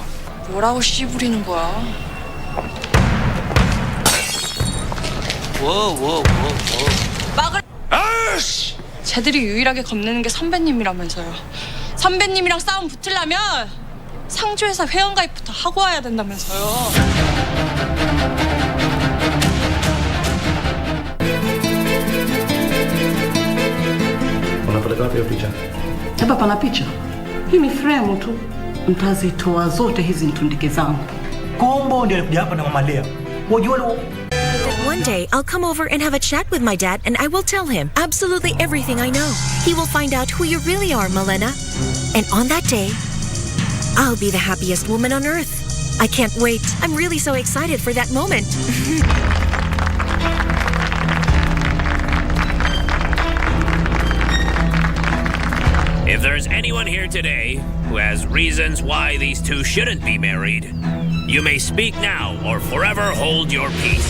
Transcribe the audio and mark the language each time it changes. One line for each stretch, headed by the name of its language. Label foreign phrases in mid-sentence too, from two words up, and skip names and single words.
Korean: 뭐라고 씨부리는 거야? 막을. 아씨! 쟤들이 유일하게 겁내는 게 선배님이라면서요. 선배님이랑 싸움 붙으려면 상조회사 회원가입부터 하고 와야 된다면서요.
Swahili: Unapeleka wapi hiyo picha? Hapa pana picha. Hii ni frame tu. Mtazitoa zote hizi ntundike zangu. Kombo ndio alikuja hapa na Mama Lea. Wajua
English: One day, I'll come over and have a chat with my dad, and I will tell him absolutely everything I know. He will find out who you really are, Malena. And on that day, I'll be the happiest woman on earth. I can't wait. I'm really so excited for that moment. If there's anyone here today who has reasons why these two shouldn't be married, you may speak now or forever hold your peace.